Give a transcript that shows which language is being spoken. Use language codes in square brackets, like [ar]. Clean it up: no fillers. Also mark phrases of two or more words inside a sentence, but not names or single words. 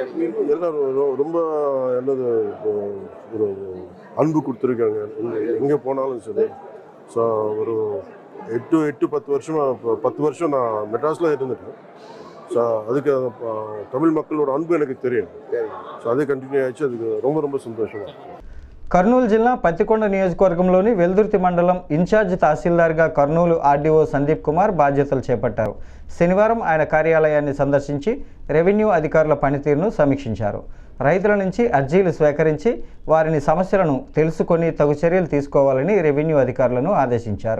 [ta] எல்லாரும் ரொம்ப என்னது ஒரு அன்பு கொடுத்துருக்காங்க. எங்கே போனாலும் சரி. ஸோ ஒரு 8-10 வருஷமா 10 வருஷம் நான் மெட்ராஸில் இருந்துட்டேன். ஸோ அதுக்கு தமிழ் மக்களோட அன்பு எனக்கு தெரியும். ஸோ அதே కంటిన్యూ ஆச்சு. அதுக்கு ரொம்ப ரொம்ப సంతోషంగా. [te] కర్నూలు జిల్లా పత్తికొండ నియోజకవర్గంలోని వెల్దుర్తి మండలం ఇన్ఛార్జ్ తహసీల్దార్గా కర్నూలు ఆర్డీఓ సందీప్ కుమార్ బాధ్యతలు చేపట్టారు. శనివారం ఆయన కార్యాలయాన్ని సందర్శించి రెవెన్యూ అధికారుల పనితీరును సమీక్షించారు. రైతుల నుంచి అర్జీలు స్వీకరించి వారిని సమస్యలను తెలుసుకొని తగు చర్యలు తీసుకోవాలని రెవెన్యూ అధికారులను ఆదేశించారు.